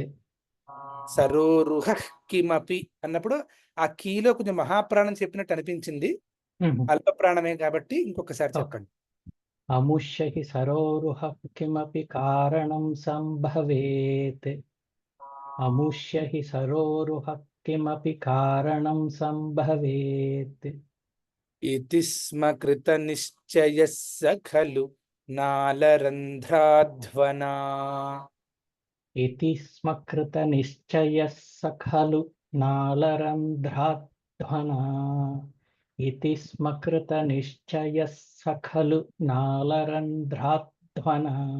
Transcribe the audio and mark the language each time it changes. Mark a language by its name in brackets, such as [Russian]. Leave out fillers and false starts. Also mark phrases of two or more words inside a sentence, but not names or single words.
[Sanskrit] సరోరుహః కిమపి [Telugu] అన్నప్పుడు ఆ కీలో కొంచెం మహాప్రాణం చెప్పినట్టు అనిపించింది. అల్ప ప్రాణమే కాబట్టి ఇంకొకసారి చెప్పండి. [Sanskrit] అముష్య హి సరోరుహ కిమపి కారణం సంభవేత్. అముష్య హి సరోరుహ किमपि कारणं सम्भवेत् इति स्म कृतनिश्चयः स खलु नालरन्ध्राध्वना इति स्म कृतनिश्चयः स खलु नालरन्ध्राध्वना इति स्म कृतनिश्चयः स खलु नालरन्ध्राध्वना